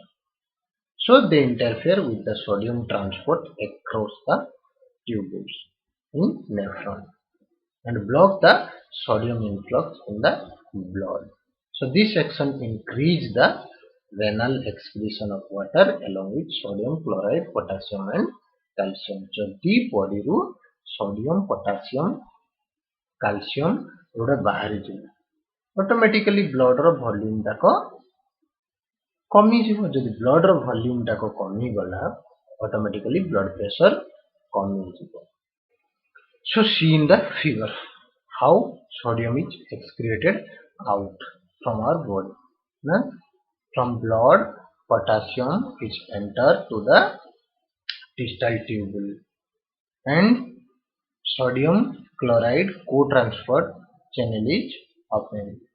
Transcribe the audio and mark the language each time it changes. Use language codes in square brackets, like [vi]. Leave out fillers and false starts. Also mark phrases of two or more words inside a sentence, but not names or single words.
[en] So they interfere with the sodium transport across the tubules in nephron and block the sodium influx in the blood. So this action increase the renal excretion of water along with sodium chloride, potassium and calcium. [or] ଯଦି ବଡିରୁ [en] sodium, potassium, calcium [or] ଏଗୁଡ଼ା ବାହାରିଯିବ ଅଟୋମେଟିକାଲି [en] bloodର volume [or] ଟାକ କମିଯିବ। ଯଦି [en] bloodର volume [or] ଟାକ କମିଗଲା ଅଟୋମେଟିକାଲି [en] blood pressure [or] କମିଯିବ। [en] So see in the figure how sodium is excreted out from our body. Now, from blood, potassium is entered to the distal tubule and sodium chloride co-transfer channel is opened.